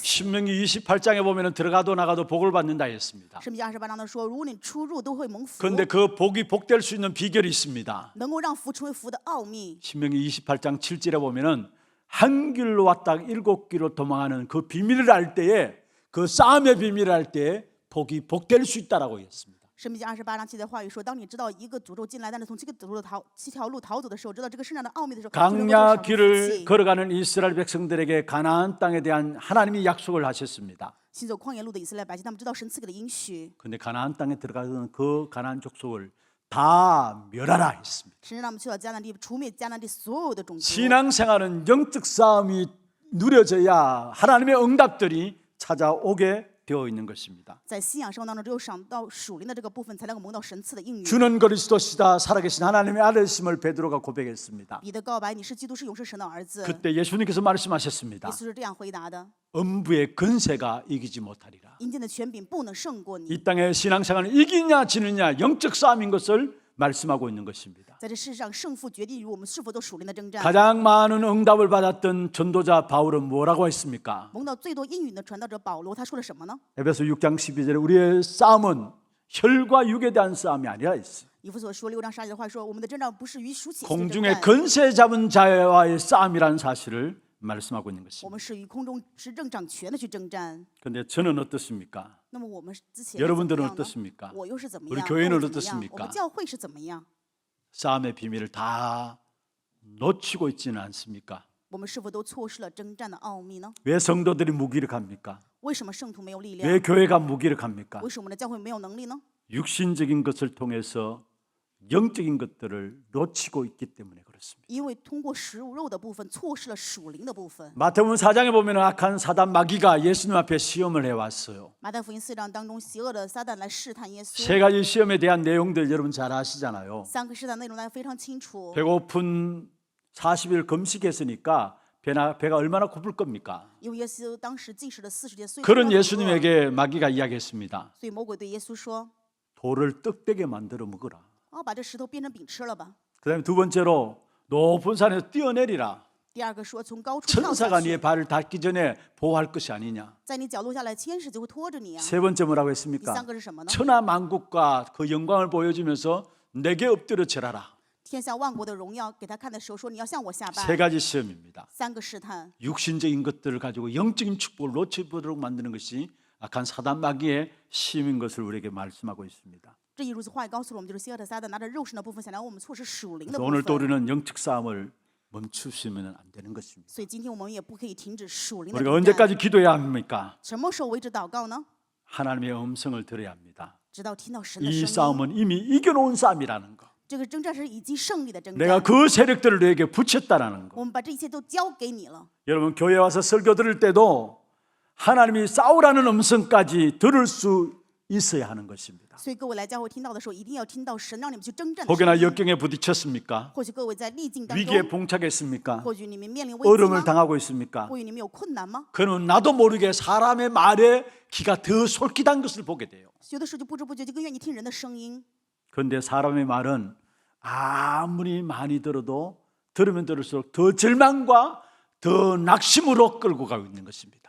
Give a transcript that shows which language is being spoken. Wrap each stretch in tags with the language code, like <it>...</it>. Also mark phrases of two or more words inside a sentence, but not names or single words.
<ko>신명기 28장에 보면 들어가도 나가도 복을 받는다 했습니다.</ko> <zh>圣经28章的说，如果你出入都会蒙福，</zh> <ko>그런데 그 복이 복될 수 있는 비결이 있습니다.</ko> <zh>能够让福成为福的奥秘。</zh> <ko>신명기 28장 7절에 보면은 한 길로 왔다 7길로 도망하는 그 비밀을 알 때에 그 싸움의 비밀을 알 때에 복이 복될 수 있다라고 했습니다.</ko> <zh>申命记28章7节的话语说，当你知道一个诅咒进来，但是从7条路逃走的时候，知道这个身上的奥秘的时候，就能够</zh> <ko>강야</ko> <zh>得享福</zh> <ko>길을</ko> <zh>气。</zh> <ko>걸어가는 이스라엘 백성들에게 가나안 땅에 대한 하나님이 약속을 하셨습니다.</ko> <zh>行走旷野路的以色列百姓，他们知道神赐给的应许，</zh> <ko>그런데 가나안 땅에 들어가는 그 가나안 족속을 다 멸하라 했습니다.</ko> <zh>神让我们去到迦南地，除灭迦南地所有的种族。</zh> <ko>신앙생활은 영적 싸움이 누려져야 하나님의 응답들이 찾아오게 되어 있는 것입니다.</ko> <zh>在信仰生活当中，只有想到属灵的这个部分，才能够蒙到神赐的应允。</zh> <ko>주는 그리스도시다 살아계신 하나님의 아들이심을 베드로가 고백했습니다.</ko> <zh>彼得告白：“你是基督，是永生神的儿子。”</zh> <ko>그때 예수님께서 말씀하셨습니다.</ko> <zh>耶稣是这样回答的：</zh> <ko>음부의 근세가 이기지 못하리라.</ko> <zh>阴间的权柄不能胜过你。</zh> <ko>이 땅의 신앙생활은 이기냐 지느냐 영적 싸움인 것을 말씀하고 있는 것입니다.</ko> <zh>在这世上，胜负决定于我们是否都属灵的征战。</zh> <ko>가장 많은 응답을 받았던 전도자 바울은 뭐라고 했습니까?</ko> <zh>蒙到最多应允的传道者保罗，他说了什么呢？</zh> <ko>에베소 6장 12절에 우리의 싸움은 혈과 육에 대한 싸움이 아니라 했어요.</ko> <zh>以弗所书6章18节的话说：“我们的征战不是与属血气的征</zh> <ko>공중의</ko> <zh>战，</zh> <ko>근세 잡은 자와의 싸움이라는 사실을 말씀하고 있는</ko> <zh>我</zh> <ko>것입니다.</ko> <zh>们是与空中执政掌权的去征战。</zh> <ko>그런데 저는 어떻습니까?</ko> <zh>那么我们之前</zh> <ko>여러분들은</ko> <zh>怎么样呢</zh> <ko>어떻습니까?</ko> <zh>我又是怎么</zh> <ko>우리</ko> <zh>样？</zh> <ko>교회는</ko> <zh>我怎么样</zh> <ko>어떻습니까?</ko> <zh>我们教会是怎么样？</zh> <ko>싸움의 비밀을 다 놓치고 있지는 않습니까?</ko> <zh>我们是否都错失了征战的奥秘呢？</zh> <ko>왜 성도들이 무기력합니까?</ko> <zh>为什么圣徒没有力量？</zh> <ko>왜 교회가 무기력합니까?</ko> <zh>为什么我们的教会没有能力呢？</zh> <ko>육신적인 것을 통해서 영적인 것들을 놓치고 있기 때문에 그렇습니다.</ko> <zh>因为通过食物肉的部分，错失了属灵的部分。</zh> <ko>마태복음 4장에 보면 악한 사단 마귀가 예수님 앞에 시험을 해왔어요.</ko> <zh>马太福音4章当中，邪恶的撒旦来试探耶稣。</zh> <ko>세 가지 시험에 대한 내용들 여러분 잘 아시잖아요.</ko> <zh>3 个试探内容大家非常清楚。</zh> <ko>배고픈 40일 금식했으니까 배가 얼마나 고플 겁니까?</ko> <zh>因为耶稣当时禁食了40天，所以</zh> <ko>그런</ko> <zh>非常饿</zh> <ko>예수님에게 마귀가 이야기했습니다.</ko> <zh>所以魔鬼对耶稣说</zh> <ko>돌을 떡되게 만들어 먹어라. ：“</ko> <zh>把这石头变成饼吃了吧。</zh> <ko>그다음에 두 번째로 높은 산에서 뛰어내리라. ”</ko> <zh>第二个说：“从高处跳</zh> <ko>천사가</ko> <zh>下</zh> <ko>네</ko> <zh>去，</zh> <ko>발을 닿기 전에 보호할 것이 아니냐.</ko> <zh>在你脚落下来，天使就会拖着你啊。</zh> <ko>세 번째 뭐라고</ko> <zh>第</zh> <ko>했습니까?</ko> <zh>三个是什么呢？</zh> <ko>천하 만국과 그 영광을 보여주면서 내게 엎드려 절하라.</ko> <zh>天下万国的荣耀给他看的时候，说你要向我下拜。</zh> <ko>세 가지 시험입니다.</ko> <zh>3 个试探，</zh> <ko>육신적인 것들을 가지고 영적인 축복을 놓쳐보도록 만드는 것이 악한 사단 마귀의 시험인 것을 우리에게 말씀하고 있습니다.</ko> <zh>这一如此话也告诉了我们，就是邪恶的撒旦拿着肉身的部分，想让我们错失属灵的</zh> <ko>그래서</ko> <zh>部</zh> <ko>오늘 또</ko> <zh>分。</zh> <ko>우리는 영적 싸움을 멈추시면 안 되는 것입니다.</ko> <zh>所以今天我们也不可以停止属灵的</zh> <ko>우리가</ko> <zh>征战。</zh> <ko>언제까지 기도해야 합니까?</ko> <zh>什么时候为止祷告呢？</zh> <ko>하나님의 음성을 들어야 합니다.</ko> <zh>直到听到神的</zh> <ko>이</ko> <zh>声音。</zh> <ko>싸움은 이미 이겨놓은 싸움이라는 거.</ko> <zh>这个征战是已经胜利的征</zh> <ko>내가</ko> <zh>战。</zh> <ko>그 세력들을 너에게 붙였다라는 거.</ko> <zh>我们把这一切都交给你了。</zh> <ko>여러분 교회 와서 설교 들을 때도 하나님이 싸우라는 음성까지 들을 수 있어야 하는 것입니다.</ko> <zh>所以各位来教会听到的时候，一定要听到神让你们去征战的声</zh> <ko>혹여나</ko> <zh>音。</zh> <ko>역경에 부딪혔습니까?</ko> <zh>或许各位在逆境当</zh> <ko>위기에</ko> <zh>中，</zh> <ko>봉착했습니까?</ko> <zh>或许你们面临危机</zh> <ko>어려움을</ko> <zh>吗？</zh> <ko>당하고 있습니까?</ko> <zh>或许你们有困难吗？</zh> <ko>그는 나도 모르게 사람의 말에 귀가 더 솔깃한 것을 보게 돼요.</ko> <zh>有的时候就不知不觉就更愿意听人的声音。</zh> <ko>그런데 사람의 말은 아무리 많이 들어도 들으면 들을수록 더 절망과 더 낙심으로 끌고 가고 있는 것입니다.</ko>